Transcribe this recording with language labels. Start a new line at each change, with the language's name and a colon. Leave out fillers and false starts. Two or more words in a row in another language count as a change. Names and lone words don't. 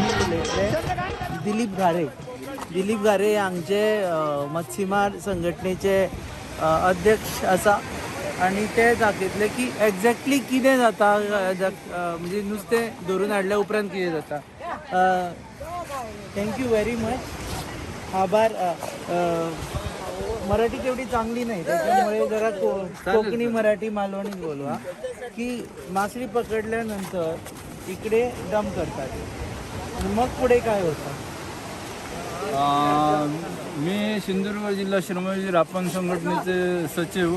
Konkani: दिलीप घारे हांगचे मच्छीमार संघटनेचे अध्यक्ष आसा आणि ते दाखयतले की एक्झॅक्टली कितें जाता म्हणजे नुस्तें धरून हाडल्या उपरांत कितें जाता.
English: Thank you very much.
Konkani: आभार.
Marathi: मराठी तेवढी चांगली नाही त्याच्यामुळे जरा कोकणी मराठी मालवणीत बोलवा की मासळी पकडल्यानंतर इकडे दम करतात आणि मग पुढे काय होतं. मी सिंधुदुर्ग जिल्हा श्रमजीवी रापण संघटनेचे सचिव.